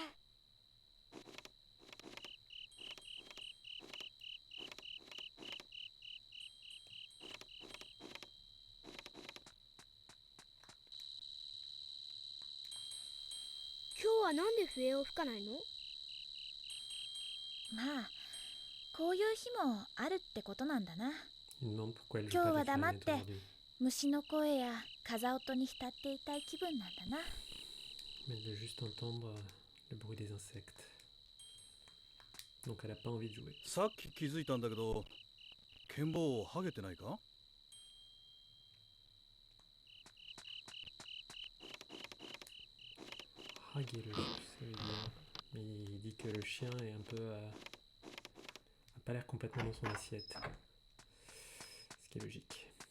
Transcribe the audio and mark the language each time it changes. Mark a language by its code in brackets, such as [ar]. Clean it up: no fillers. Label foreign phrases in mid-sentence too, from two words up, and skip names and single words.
[ja] 今日はなんで笛を吹かないの？まあこういう日もあるってことなんだな。 [fr] Il demande pourquoi elle joue [ja] 今日 [fr] pas [ja] は [fr] de [ja] 黙っ [fr] clarinette [ja] て [fr] aujourd'hui. [ja] 虫の声や風音に浸っていたい気分なんだな。 [fr] Mais elle veut juste entendre le bruit des insectes. Donc elle a pas envie de jouer. [ja] さっき気づいたんだけど、剣棒剥げてないか？ [fr] Haguer le jus, ça veut dire. Mais il dit que le chien est un peu. A pas l'air complètement dans son assiette. Ce qui est logique.